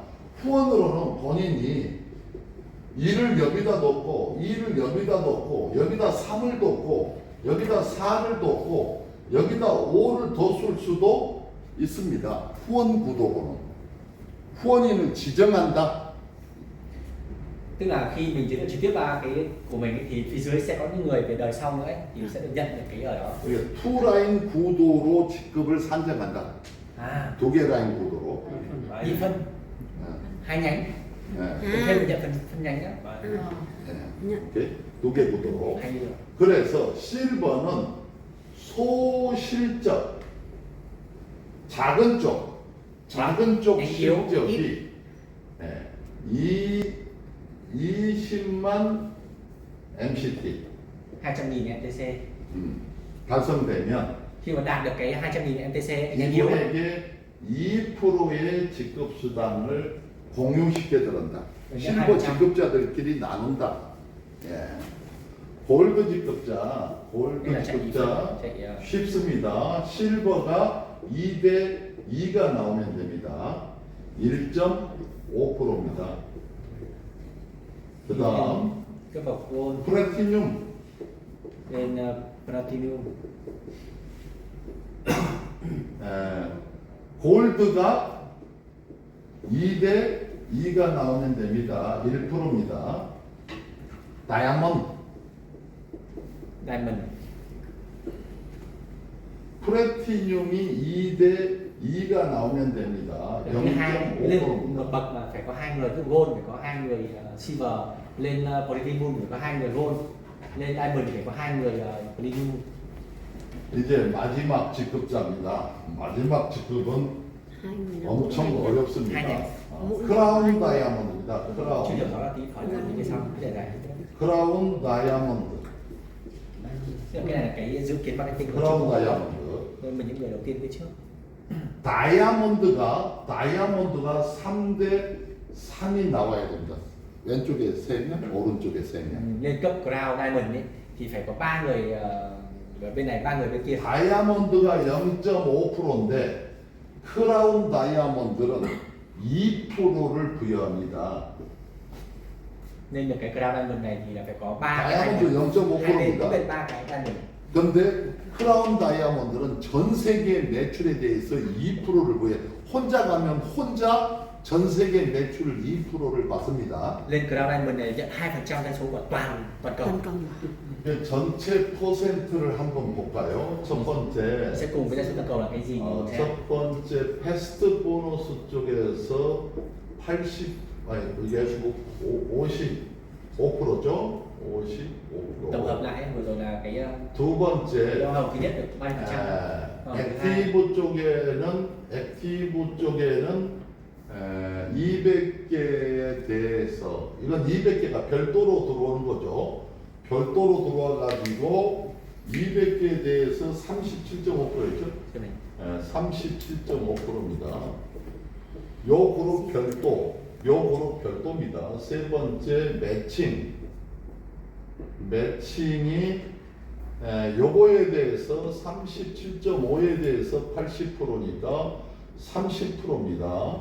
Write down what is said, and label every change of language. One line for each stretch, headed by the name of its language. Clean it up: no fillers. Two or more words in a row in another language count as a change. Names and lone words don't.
Korean: 후원으로는 본인이 2를 여기다 넣고 2를 여기다 넣고 여기다 3을 넣고 여기다 4를 넣고 여기다 5를 더 쓸 수도 있습니다. 후원 구도로는 후원인을 지정한다.
Vietnamese: Tức là khi mình giới thiệu trực tiếp ba cái của mình ấy, thì phía dưới sẽ có những người về đời sau nữa ấy, thì sẽ được nhận được cái ở đó.
Korean: 이게 투라인 구도로 직급을 산정한다. À, 두 개 라인 구도로.
Vietnamese: nhị phân, hai nhánh.
Korean: 예.
Vietnamese: Kèm theo được nhận phân nhánh đó.
Korean: 예. 오케이? 두 개 구도로.
Vietnamese: Hay được.
Korean: 그래서 실버는 소실적, 작은 쪽 실적이 20만 MCT 200.000 MTC. 달성되면
Vietnamese: Khi mà đạt được cái 200.000 MTC nhánh yếu ấy,
Korean: 이분에게 2%의 직급 수당을 공유시켜 드린다. 네, 실버 2%. 직급자들끼리 나눈다. 예. 골드 직급자 그냥 chạy 쉽습니다. 실버가 2대 2가 나오면 됩니다. 1.5%입니다. 그 다음
Vietnamese: cái bậc gold
Korean: 플래티늄
Vietnamese: lên platinum.
Korean: 골드가 2대 2가 나오면 됩니다. 1%입니다. 다이아몬드
Vietnamese: Diamond.
Korean: 플래티늄이 2대 2가 나오면 됩니다.
Vietnamese: Cái hai lên một
Korean: 0.5%입니다.
Vietnamese: bậc mà phải có hai người, ví dụ gold phải có hai người silver, lên platinum phải có hai người gold, lên diamond phải có hai người platinum.
Korean: 이제 마지막 직급자입니다. 마지막 직급은 엄청 어렵습니다. 크라운 다이아몬드입니다.
Vietnamese: Chứ
Korean: 크라운.
Vietnamese: điều đó là tí khỏi là những cái sau cái đề này.
Korean: 크라운 다이아몬드.
Vietnamese: Tức là cái này là cái dự kiến marketing của
Korean: 크라운
Vietnamese: chúng tôi.
Korean: 다이아몬드.
Vietnamese: Nên mình những người đầu tiên biết trước.
Korean: 다이아몬드가 3대 3이 나와야 됩니다. 왼쪽에 3명, 오른쪽에 3명.
Vietnamese: Lên cấp
English: crown diamond
Vietnamese: ấy thì phải có ba người ở bên này, ba người bên kia.
Korean: 다이아몬드가 0.5%인데 크라운 다이아몬드는 2%를 부여합니다.
Vietnamese: Nên được cái
English: crown diamond
Vietnamese: này thì là phải có ba cái
Korean: 다이아몬드
Vietnamese: diamond. Hai bên có
Korean: 0.5%입니다.
Vietnamese: bên ba cái diamond.
Korean: 그런데 크라운 다이아몬드는 전 세계 매출에 대해서 2%를 부여. 혼자 가면 혼자 전 세계 매출 2%를 받습니다.
Vietnamese: Lên
English: crown diamond
Vietnamese: này nhận 2% doanh số của toàn cầu.
Korean: 그 전체 퍼센트를 한번 볼까요? 첫 번째,
Vietnamese: Sẽ cùng với doanh số toàn cầu là cái gì? Theo
Korean: 첫 번째
English: fast bonus
Korean: 쪽에서 80, 아니 이게 55%죠? 55%.
Vietnamese: tổng hợp lại vừa rồi là cái
Korean: 두 번째,
Vietnamese: hoa hồng thứ nhất được 30%.
Korean: 액티브 쪽에는 200개에 대해서 이건 200개가 별도로 들어오는 거죠. 별도로 들어와가지고 200개에 대해서 37.5%였죠.
Vietnamese: cái này.
Korean: 37.5%입니다. 요 그룹 별도입니다. 세 번째 매칭이 요거에 대해서 37.5에 대해서 80%니까 30%입니다.